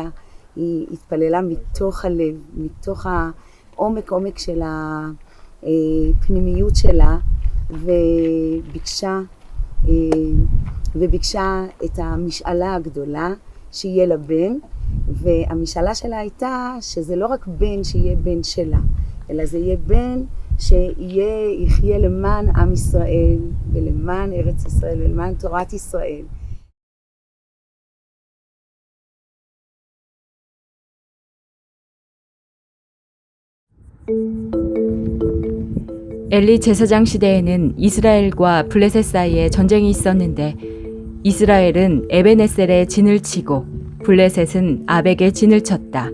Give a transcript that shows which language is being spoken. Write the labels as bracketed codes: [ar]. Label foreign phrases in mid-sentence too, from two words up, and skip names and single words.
[he] היא התפללה מתוך הלב, מתוך העומק של הפנימיות שלה, וביקשה את המשאלה הגדולה שיהיה לה בן, והמשאלה שלה הייתה שזה לא רק בן שיהיה בן שלה, אלא זה יהיה בן שיחיה למען עם ישראל ולמען ארץ ישראל ולמען תורת ישראל. [ko] 엘리 제사장 시대에는 이스라엘과 블레셋 사이에 전쟁이 있었는데 이스라엘은 에베네셀에 진을 치고 블레셋은 아벡에 진을 쳤다.